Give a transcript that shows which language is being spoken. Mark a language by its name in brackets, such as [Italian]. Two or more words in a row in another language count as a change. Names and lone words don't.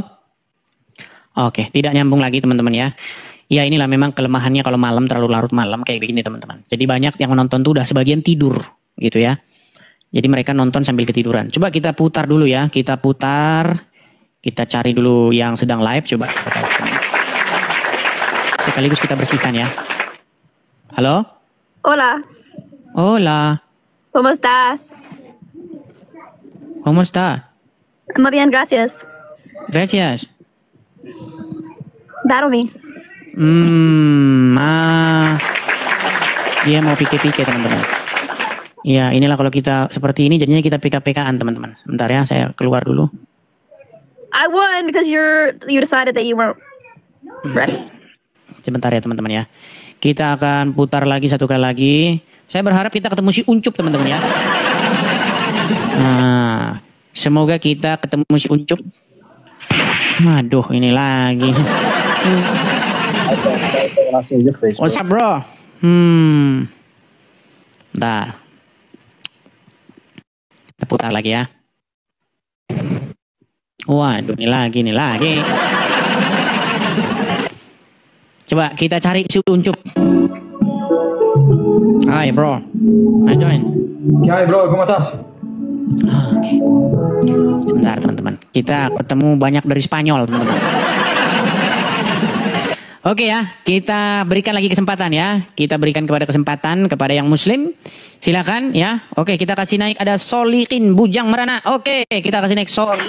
[Indonesian] Oke, tidak nyambung lagi teman-teman ya. Ya inilah memang kelemahannya kalau malam terlalu larut malam kayak begini teman-teman. Jadi banyak yang menonton tuh udah sebagian tidur gitu ya. Jadi mereka nonton sambil ketiduran. Coba kita putar dulu ya. Kita putar. Kita cari dulu yang sedang live. Coba. Sekaligus kita bersihkan ya. Halo? [Spanish] Hola. Hola. ¿Cómo estás? ¿Cómo está? Muy bien, gracias. Gracias. [Indonesian] Darumi. Dia mau PK teman-teman. Ya, inilah kalau kita seperti ini jadinya kita PK-PKan teman-teman. Bentar ya, saya keluar dulu. [English] I won because you decided that you weren't ready. [Indonesian] Sebentar ya teman-teman ya. Kita akan putar lagi satu kali lagi. Saya berharap kita ketemu si Uncup teman-teman ya. Nah, semoga kita ketemu si Uncup. Waduh, ini lagi. [English] What's up bro? [Indonesian] Bentar. Kita putar lagi ya. Waduh, ini lagi. Coba kita cari si Uncup. Hai bro. Hai join. Hai bro, [Spanish] ¿cómo estás? [Indonesian] Oke. Sebentar teman-teman. Kita ketemu banyak dari Spanyol teman-teman. Oke ya, kita berikan lagi kesempatan ya. Kita berikan kesempatan kepada yang muslim. Silakan ya. Oke, kita kasih naik ada Solikin Bujang Merana. Oke, kita kasih naik Solik.